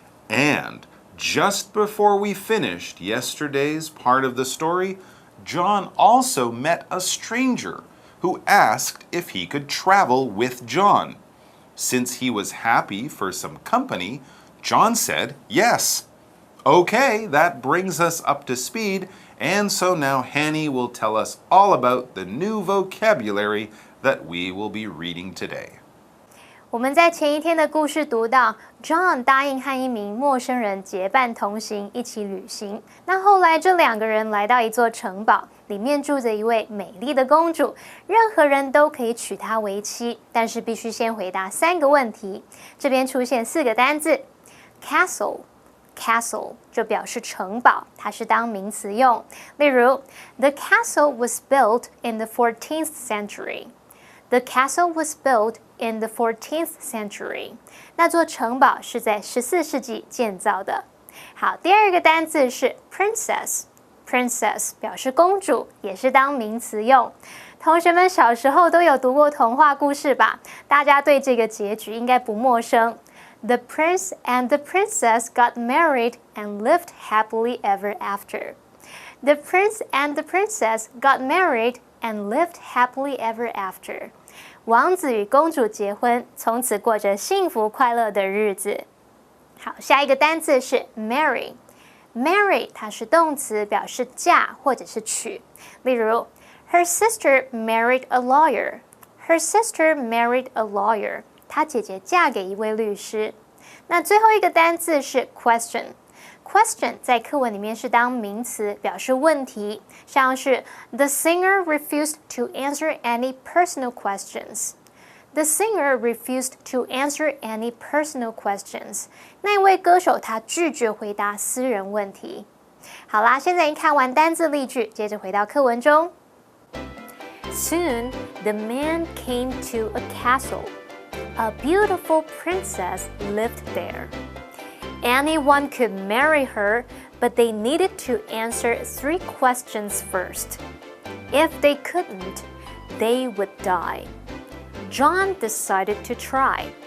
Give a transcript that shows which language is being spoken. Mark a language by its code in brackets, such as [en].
[en] And just before we finished yesterday's part of the story, John also met a stranger who asked if he could travel with John. Since he was happy for some company, John said yes. Okay, that brings us up to speed, and so now Hanny will tell us all about the new vocabulary that we will be reading today. [zh] 我们在前一天的故事读到 John 答应和一名陌生人结伴同行，一起旅行。那后来这两个人来到一座城堡，里面住着一位美丽的公主，任何人都可以娶她为妻，但是必须先回答3个问题。这边出现4个单字 Castle 就表示城堡，它是当名词用。 [en] 例如 The castle was built in the 14th century. The castle was built in the 14th century. [zh] 那座城堡是在14世纪建造的。好，第2个单字是 princess 表示公主，也是当名词用。同学们小时候都有读过童话故事吧？大家对这个结局应该不陌生。 [en] The prince and the princess got married and lived happily ever after. The prince and the princess got married and lived happily ever after. [zh] 王子与公主结婚，从此过着幸福快乐的日子。好，下一个单字是 marry。marry 它是动词，表示嫁或者是娶。 [en] 例如 Her sister married a lawyer. Her sister married a lawyer. [zh] 她姐姐嫁给一位律师。那最后一个单字是 question。Question 在课文里面是当名词，表示问题，像是 The singer refused to answer any personal questions. [en] The singer refused to answer any personal questions. [zh] 那位歌手他拒绝回答私人问题。好啦，现在已经看完单字例句，接着回到课文中。 [en] Soon the man came to a castle. A beautiful princess lived there. Anyone could marry her, but they needed to answer 3 questions first. If they couldn't, they would die. John decided to try.